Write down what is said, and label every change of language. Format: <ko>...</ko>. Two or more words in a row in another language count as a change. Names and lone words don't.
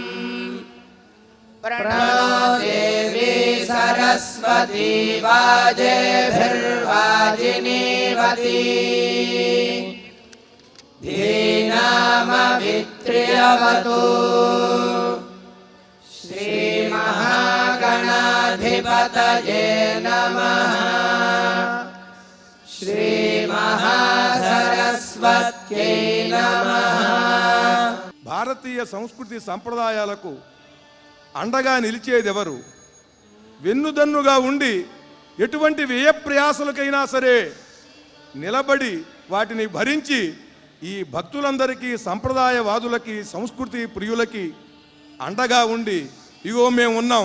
<sa>प्रणो देवी सरस्वती वाजेभिर्वाजिनीवती धीनामवित्र्यवतु श्रीमहागणाधिपतये नमः श्रीमहासरस्वत्यै नमः।</sa> <te>భారతీయ సంస్కృతి సంప్రదాయాలకు అండగా నిలిచేదెవరు? వెన్నుదన్నుగా ఉండి ఎటువంటి వ్యయప్రయాసలకైనా సరే నిలబడి వాటిని భరించి ఈ భక్తులందరికీ, సంప్రదాయవాదులకి, సంస్కృతి ప్రియులకి అండగా ఉండి ఇగో మేము ఉన్నాం,</te>